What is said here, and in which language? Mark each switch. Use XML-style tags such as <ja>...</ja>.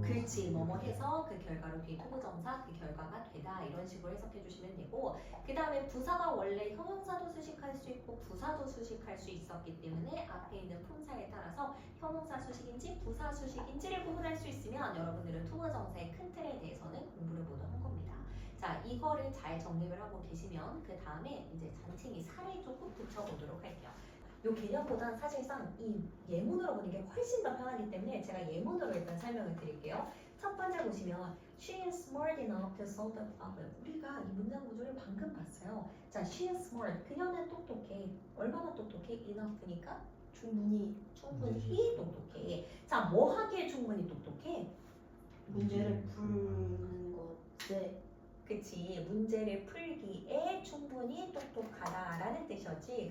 <ko>그렇지 뭐뭐 해서 그 결과로 뒤에 투부정사 그 결과가 되다 이런 식으로 해석해 주시면 되고 그 다음에 부사가 원래 형용사도 수식할 수 있고 부사도 수식할 수 있었기 때문에 앞에 있는 품사에 따라서 형용사 수식인지 부사 수식인지를 구분할 수 있으면 여러분들은 투부정사의 큰 틀에 대해서는 공부를 모두 한 겁니다. 자 이거를 잘 정립을 하고 계시면 그 다음에 이제 잔챙이 살을 조금 붙여보도록 할게요. 요 개념보다는 사실상 이 예문으로 보는 게 훨씬 더 편하기 때문에 제가 예문으로 일단 설명을 드릴게요. 첫 번째 보시면</ko> <en>She is smart enough to solve the problem.</en> <ko>우리가 이 문장 구조를 방금 봤어요. 자,</ko> <en>she is smart.</en> <ko>그녀는 똑똑해. 얼마나 똑똑해? enough니까 충분히 똑똑해. 자, 뭐 하기에 충분히 똑똑해? 문제를 푸는 것에. 그치 문제를 풀기에 충분히 똑똑하다라는 뜻이었지.</ko>